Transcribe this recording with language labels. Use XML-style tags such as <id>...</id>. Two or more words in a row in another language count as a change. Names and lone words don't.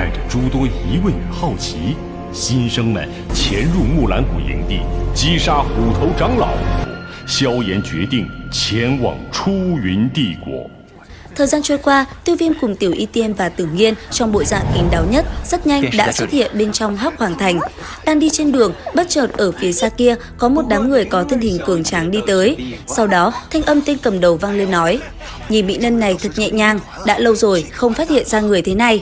<zh>诸多疑问与好奇，新生们潜入木兰谷营地，击杀虎头长老。萧炎决定前往出云帝国。</zh> <vi>Thời gian trôi qua, Tiêu Viêm cùng Tiểu Y Tiên và Tử Nghiên trong bộ dạng kín đáo nhất rất nhanh đã xuất hiện bên trong Hắc Hoàng Thành. Đang đi trên đường, bất chợt ở phía xa kia có một đám người có thân hình cường tráng đi tới. Sau đó, thanh âm tên cầm đầu vang lên nói: "Nhìn mỹ nhân này thật nhẹ nhàng, đã lâu rồi không phát hiện ra người thế này."</vi>